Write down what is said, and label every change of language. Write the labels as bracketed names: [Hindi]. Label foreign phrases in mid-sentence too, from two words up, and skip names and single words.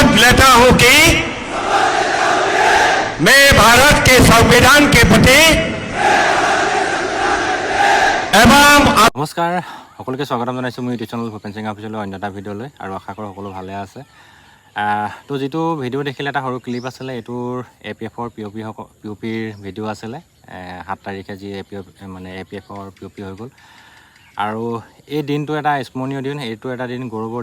[Hindi] कहता हूं कि मैं भारत के संविधान के प्रति एवं [Assamese] নমস্কাৰ সকলোকে স্বাগতম জনাইছোঁ মোৰ [English] YouTube channel [Assamese] ভূপেন সিং অফিচিয়েলৰ অন্য এটা ভিডিঅ'লৈ আৰু আশা কৰোঁ সকলো ভালে আছে তো যিটো ভিডিঅ' দেখিলে এটা সৰু ক্লিপ আছিলে এইটোৰ APFৰ POPৰ ভিডিঅ' আছিলে 7 তাৰিখে যি APFৰ POP হৈ গ'ল আৰু এই দিনটো এটা স্মৰণীয় দিন এইটো এটা দিন গৌৰৱৰ